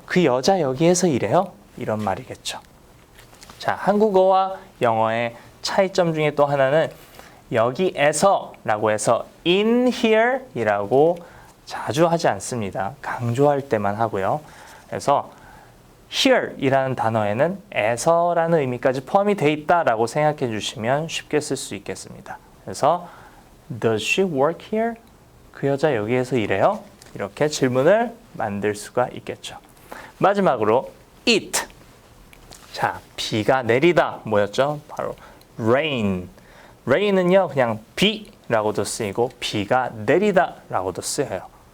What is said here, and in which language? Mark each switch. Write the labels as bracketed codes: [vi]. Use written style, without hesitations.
[ko] 그 여자 여기에서 일해요. 이런 말이겠죠. 자, 한국어와 영어의 차이점 중에 또 하나는 여기에서 라고 해서 [en] in here [ko] 이라고 자주 하지 않습니다. 강조할 때만 하고요. 그래서 here 이라는 단어에는 에서라는 의미까지 포함이 되어 있다라고 생각해 주시면 쉽게 쓸 수 있겠습니다. [en] 그래서 Does she work here? [ko] 그 여자 여기에서 일해요? 이렇게 질문을 만들 수가 있겠죠. 마지막으로 it. 자, 비가 내리다 뭐였죠? 바로 rain. rain은요 그냥 비라고도 쓰이고 비가 내리다라고도 쓰여요.